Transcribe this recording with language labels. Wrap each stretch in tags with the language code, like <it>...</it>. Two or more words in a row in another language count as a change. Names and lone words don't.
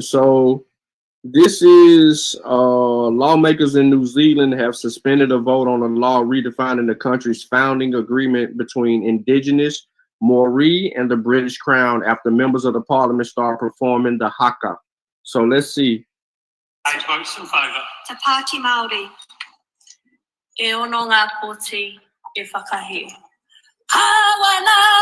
<en>So this is lawmakers in New Zealand have suspended a vote on a law redefining the country's founding agreement between Indigenous Maori and the British Crown after members of the parliament start performing the haka. So let's see. I votes in favour. Te Pāti Māori.</en> <mi>E ono ngā pōti e whakahi. Hawana!</mi>